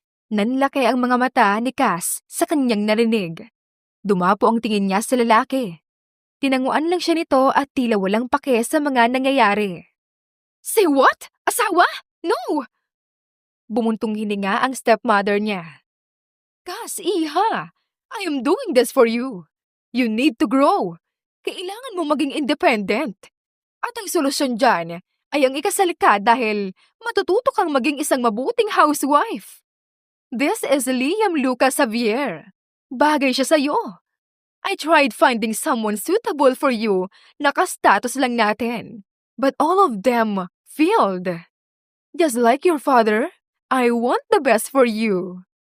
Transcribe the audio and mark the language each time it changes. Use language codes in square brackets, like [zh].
[tl] Nanlaki ang mga mata ni Cass sa kanyang narinig. Dumapo ang tingin niya sa lalaki. Tinanguan lang siya nito at tila walang pake sa mga nangyayari. [en] Say what? [tl] Asawa? [en] No! [tl] Bumuntong hininga ang stepmother niya. [en] Cass, iha, I am doing this for you. You need to grow. [tl] Kailangan mo maging independent. At ang solusyon dyan ay ang ikasal ka dahil matututo kang maging isang mabuting housewife. [en] This is [tl] Liam Lucas Xavier. Bagay siya sa'yo. [en] I tried finding someone suitable for you, [tl] nakastatus lang natin. [en] But all of them failed. Just like your father, I want the best for you.